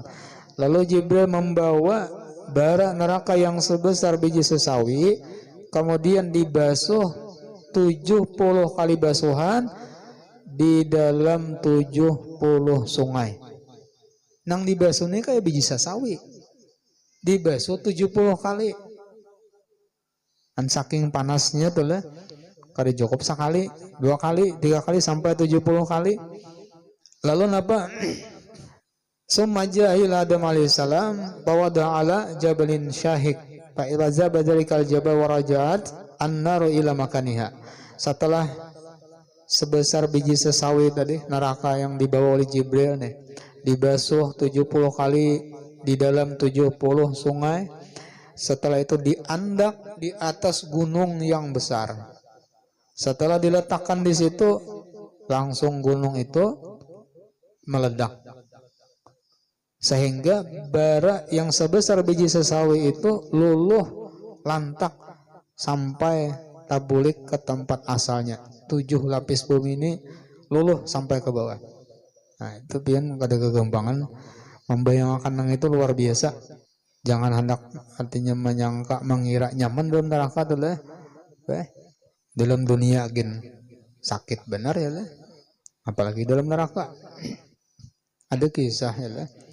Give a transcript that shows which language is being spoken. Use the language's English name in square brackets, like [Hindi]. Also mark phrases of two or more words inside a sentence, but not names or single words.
[Indonesian] Lalu Jibril membawa bara neraka yang sebesar biji sesawi, kemudian dibasuh 70 kali basuhan di dalam 70 sungai. [Banjar] Nang dibasuh ini kayak biji sesawi, dibasuh 70 kali. An saking panasnya tuh lah, kada cukup sekali, 2 kali, 3 kali sampai 70 kali. Lalu napa? [Arabic] ثم إلى آدم عليه السلام بوضع على جبل شاهق فإذا ذاب ذلك الجبل ورجعت النار إلى مكانها. [Banjar] Setelah sebesar biji sesawi tadi neraka yang dibawa oleh Jibril nih, dibasuh 70 kali di dalam 70 sungai. Setelah itu diandak di atas gunung yang besar. Setelah diletakkan di situ, langsung gunung itu meledak, sehingga bara yang sebesar biji sesawi itu luluh lantak sampai tabulik ke tempat asalnya. 7 lapis bumi ini luluh sampai ke bawah. Nah itu pian kada kegampangan membayangkan nang itu luar biasa. Jangan hendak artinya menyangka mengira nyaman dalam neraka tuh lah. Dalam dunia gin sakit benar ya lah. Apalagi dalam neraka. Ada kisah ya lah.